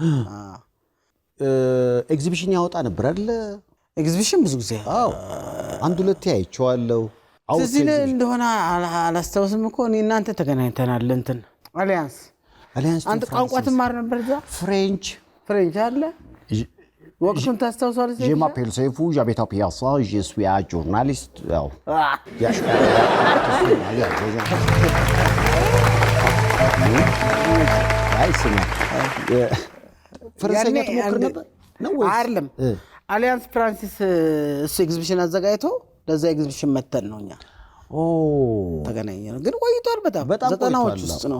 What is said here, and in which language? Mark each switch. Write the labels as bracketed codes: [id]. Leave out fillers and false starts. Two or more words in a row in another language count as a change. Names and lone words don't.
[am] ኤግዚቢሽን ያወጣ ነበር አይደል? ኤግዚቢሽን ብዙ ጊዜ አንድ ሁለቴ አይቼዋለሁ። እዚህ እንደሆነ አላስታውስም እኮ እኔ እናንተ ተገናኝተናል። እንትን አሊያንስ አንተ ቋንቋ ትማር ነበር እዛ? ፍሬንች አለ። ወቅቱን ታስታውሳለህ? [fr] Je m'appelle Seifou, j'habite à Piazza, je suis un journaliste. [am] ፈረንሳይኛ ትሞክር ነበር ነው ወይ? አይደለም። አሊያንስ ፍራንሲስ እሱ ኤግዚቢሽን አዘጋጅቶ ለዛ ኤግዚቢሽን መተን ነው እኛ ተገናኘን። ግን ቆይቷል፣ በጣም 90ዎች ውስጥ ነው።